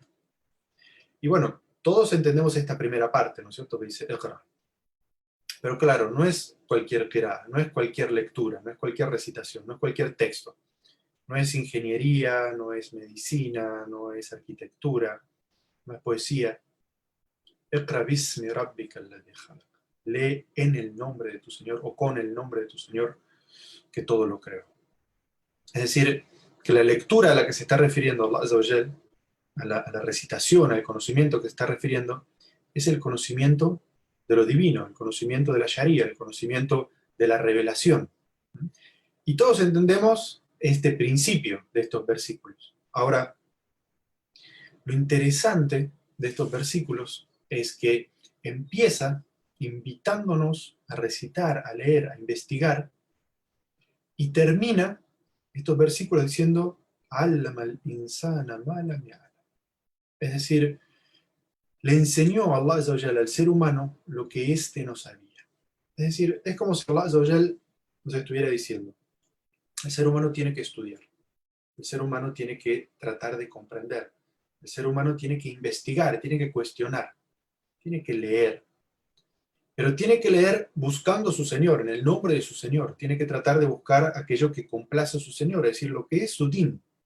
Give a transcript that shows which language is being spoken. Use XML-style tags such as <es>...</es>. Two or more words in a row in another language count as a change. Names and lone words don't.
<es>Y bueno, todos entendemos esta primera parte, ¿no es cierto? Que dice Iqra. Pero claro, no es cualquier qirá, no es cualquier lectura, no es cualquier recitación, no es cualquier texto. No es ingeniería, no es medicina, no es arquitectura, no es poesía.</es> <ar>اقرأ باسم ربك الذي خلق.</ar> <es>Lee en el nombre de tu Señor o con el nombre de tu Señor que todo lo creó. Es decir, que la lectura a la que se está refiriendo</es> <ar>الله عز وجل,</ar> <es>a la recitación, al conocimiento que se está refiriendo, es el conocimiento de lo divino, el conocimiento de la Sharia, el conocimiento de la revelación. Y todos entendemos este principio de estos versículos. Ahora, lo interesante de estos versículos es que empieza invitándonos a recitar, a leer, a investigar, y termina estos versículos diciendo,</es> <ar>"علم الإنسان ما لم يعلم".</ar> <es>Es decir, le enseñó a</es> <ar>الله عز وجل</ar> <es>al ser humano lo que éste no sabía. Es decir, es como si</es> <ar>الله عز وجل</ar> <es>nos estuviera diciendo, el ser humano tiene que estudiar, el ser humano tiene que tratar de comprender, el ser humano tiene que investigar, tiene que cuestionar, tiene que leer, pero tiene que leer buscando a su Señor, en el nombre de su Señor, tiene que tratar de buscar aquello que complace a su Señor, es decir, lo que es su din.</es>